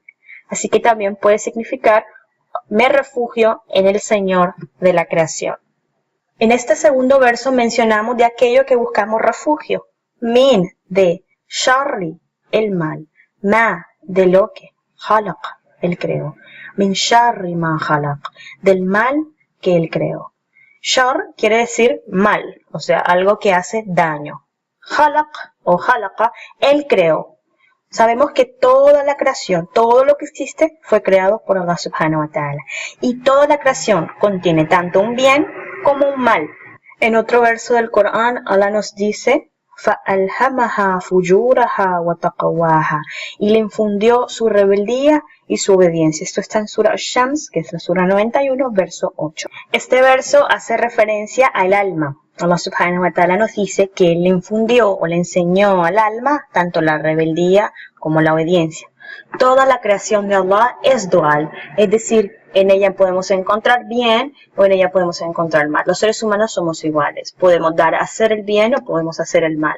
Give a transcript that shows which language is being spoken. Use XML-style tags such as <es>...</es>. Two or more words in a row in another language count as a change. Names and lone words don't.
<es>Así que también puede significar, me refugio en el Señor de la creación. En este segundo verso mencionamos de aquello que buscamos refugio. Min, de, sharri, el mal. Ma, de lo que, khalaq, el creó.</es> <ar>من شر ما خلق,</ar> <es>del mal que él creó. Shar quiere decir mal, o sea, algo que hace daño. Khalaq o khalaqa, él creó. Sabemos que toda la creación, todo lo que existe, fue creado por Allah</es> <ar>سبحانه وتعالى.</ar> <es>Y toda la creación contiene tanto un bien como un mal. En otro verso del Corán, Allah nos dice,</es> <ar>فَأَلْهَمَهَا فُجُورَهَا وَتَقْوَاهَا,</ar> <es>y le infundió su rebeldía y su obediencia. Esto está en Sura Ash-Shams, que es la Sura 91, verso 8. Este verso hace referencia al alma. Allah</es> <ar>سبحانه وتعالى</ar> <es>nos dice que Él le infundió o le enseñó al alma tanto la rebeldía como la obediencia. Toda la creación de Allah es dual, es decir, en ella podemos encontrar bien o en ella podemos encontrar mal. Los seres humanos somos iguales, podemos dar a hacer el bien o podemos hacer el mal.</es>